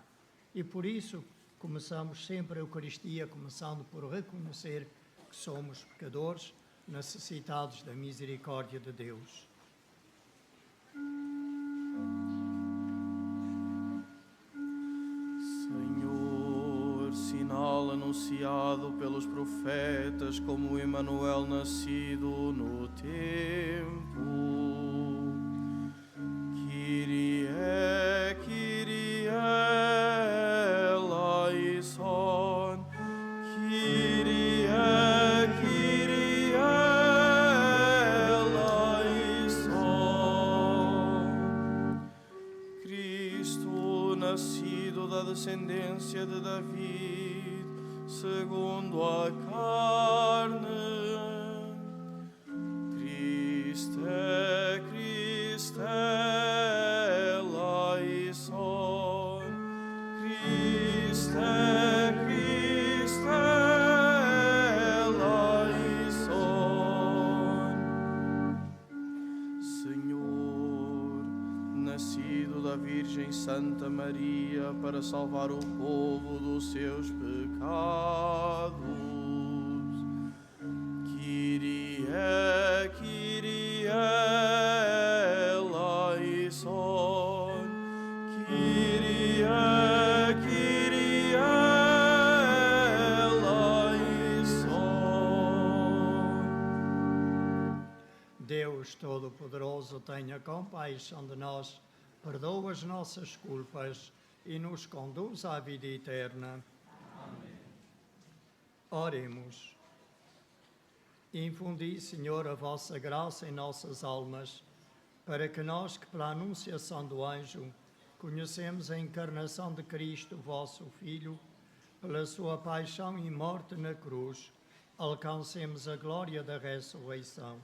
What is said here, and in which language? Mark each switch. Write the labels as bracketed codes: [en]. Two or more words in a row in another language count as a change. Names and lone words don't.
[pt] E por isso começamos sempre a Eucaristia, começando por reconhecer que somos pecadores, necessitados da misericórdia de Deus. Senhor, sinal anunciado pelos profetas como Emanuel nascido no tempo. [el] Κύριε, Κύριε, ἐλέησον. Κύριε, Κύριε, ἐλέησον. [pt] Cristo, nascido da descendência de David, segundo a carne. [el] Χριστέ, Χριστέ, ἐλέησον. Χριστέ, Χριστέ, ἐλέησον. [pt] Senhor, nascido da Virgem Santa Maria para salvar o povo dos seus pecados. [el] Κύριε, Κύριε, ἐλέησον. Κύριε, Κύριε, ἐλέησον. [pt] Deus Todo-Poderoso, tenha compaixão de nós, perdoa as nossas culpas e nos conduz à vida eterna. Amém. Oremos. Infundi, Senhor, a vossa graça em nossas almas, para que nós, que pela anunciação do anjo conhecemos a encarnação de Cristo, vosso Filho, pela sua paixão e morte na cruz, alcancemos a glória da ressurreição.